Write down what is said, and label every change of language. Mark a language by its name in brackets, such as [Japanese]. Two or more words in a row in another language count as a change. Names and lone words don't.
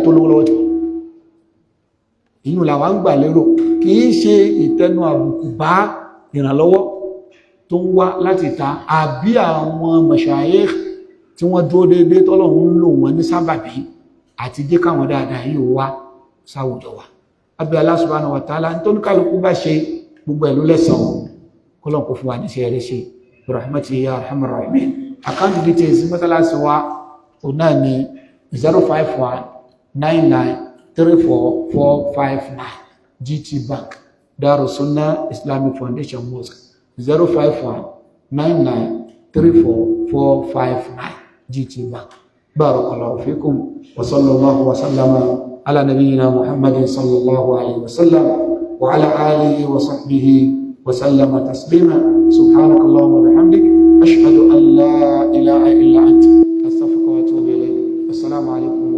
[Yoruba] tó lówó lọ́wọ́ jù inú làwa ń gbà lérò kì í ṣe ìtẹnu àbùkù bá ìrànlọ́wọ́ tó ń wá láti ta àbí àwọn mashayikh tí wọ́n dúró déédéé tọ́lọ́run ń lò wọ́n ní sábàbí àti jẹ́ káwọn dáadáa yìí wá sáwùjọ wa abẹ́ [Arabic] الله سبحانه وتعالى [Yoruba] tó ní kálukú bá ṣe gbogbo ẹ̀lú lẹ́sàn kọ́lọ̀ kò fún wa ní ṣẹ́rẹ́ ṣe [Arabic] رحمتي يا أرحم الراحمين [Yoruba] àkáǹtì details mọ́sálásí wa ò náà ní 05199344459 GT Bank Darus Sunnah Islamic Foundation Mosque 05199344459 GT [Arabic] Bank بارك الله فيكم وصلى الله وسلم على نبينا محمد صلى الله عليه وسلم وعلى آله وصحبه وسلم تسليما سبحانك اللهم وبحمدك أشهد أن لا إله إلا أنت أستغفرك وأتوب إليك السلام عليكم